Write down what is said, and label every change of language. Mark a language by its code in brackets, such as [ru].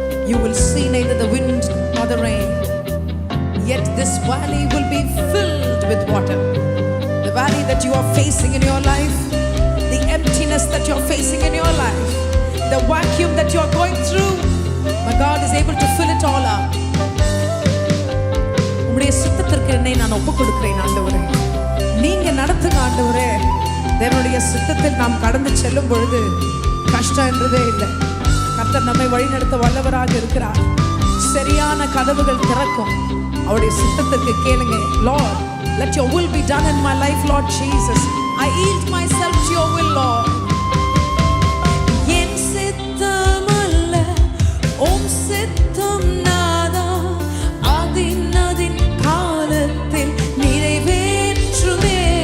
[en] You will see neither the wind nor the rain, yet this valley will be filled with water. The valley that you are facing in your life, the emptiness that you are facing in your life, the vacuum that you are going through, my God is able to fill it all up. [ta] உம்முடைய சித்தத்திற்கு என்னை நான் ஒப்புக் கொடுக்கிறேன் ஆண்டவரே. நீங்க நடத்துங்க ஆண்டவரே. தேவனுடைய சித்தத்தில் நாம் கடந்து செல்லும் பொழுது கஷ்டம் என்றதே இல்லை. கர்த்தர் நம்மை வழிநடத்த வல்லவராக இருக்கிறார். சரியான கதவுகள் திறக்கும். அவருடைய சித்தத்துக்கு கேளுங்க. [en] Lord, let your will be done in my life, Lord Jesus. I yield myself to your will, Lord. [ta] என் சித்தம் அல்ல உம் சித்தம் நாதா, அதின் காலத்தில் நிறைவேற்றுமே.